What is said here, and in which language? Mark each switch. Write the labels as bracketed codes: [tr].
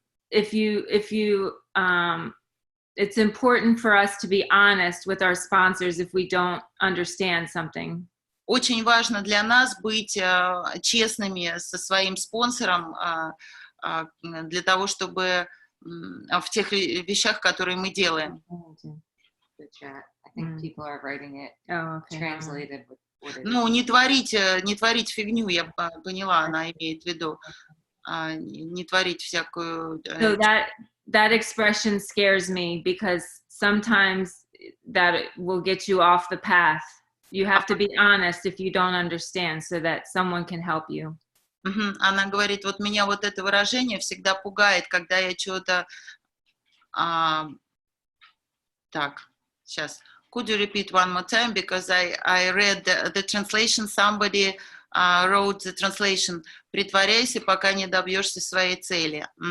[en] If you it's important for us to be honest with our sponsors if we don't understand something. [ru] Очень важно для нас быть честными со своим спонсором для того, чтобы в тех вещах, которые мы делаем. [en] The chat. I think people are writing it Oh, okay. translated with what it is. [ru] Ну, не творить фигню, я поняла, она имеет в виду. Не творить всякую... [en] So that expression scares me because sometimes that will get you off the path. You have to be honest if you don't understand so that someone can help you. [ru] Она говорит, вот меня вот это выражение всегда пугает, когда я что-то... Так, сейчас. [en] Could you repeat one more time? Because I read the translation, somebody wrote the translation. [ru] Притворяйся, пока не добьешься своей цели.